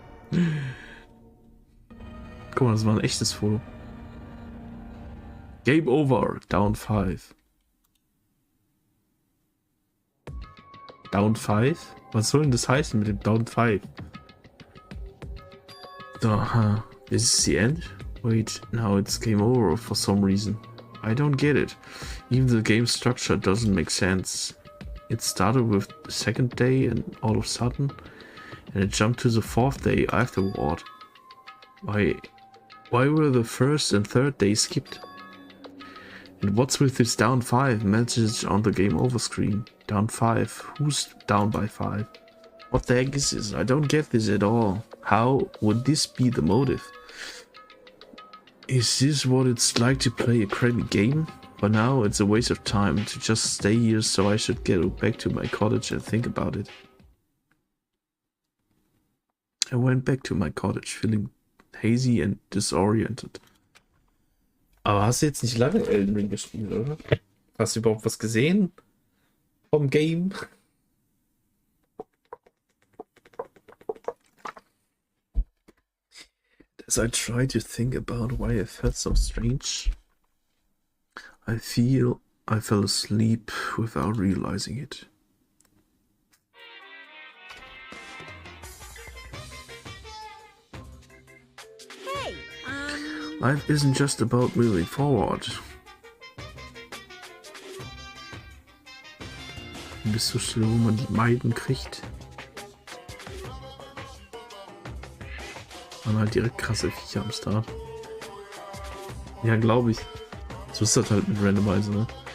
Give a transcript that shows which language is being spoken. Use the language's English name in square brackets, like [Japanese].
[German] Guck mal, das war ein echtes Foto. [English] Game over. Down 5. [German] Down 5? Was soll denn das heißen mit dem Down 5? [English] So, this is the end? Wait, now it's game over for some reason. I don't get it. Even the game structure doesn't make sense. It started with the second day and all of a sudden, and it jumped to the fourth day afterward. Why were the first and third days skipped? And what's with this down 5 message on the game over screen? Down 5? Who's down by 5? What the heck is this? I don't get this at all. How would this be the motive? Is this what it's like to play a crappy game? For now, it's a waste of time to just stay here, so I should get back to my cottage and think about it. I went back to my cottage, feeling hazy and disoriented. [German] Aber hast du jetzt nicht lange Elden Ring gespielt, oder? Hast du überhaupt was gesehen vom Game? [English] As I try to think about why I felt so strange, I fell asleep without realizing it. Hey, Life isn't just about moving forward. [German] Bist so schlimm, wo man die Meiden kriegt. Man halt direkt krasse Viecher am Start. Ja, glaube ich. So ist das halt mit Randomizer, ne?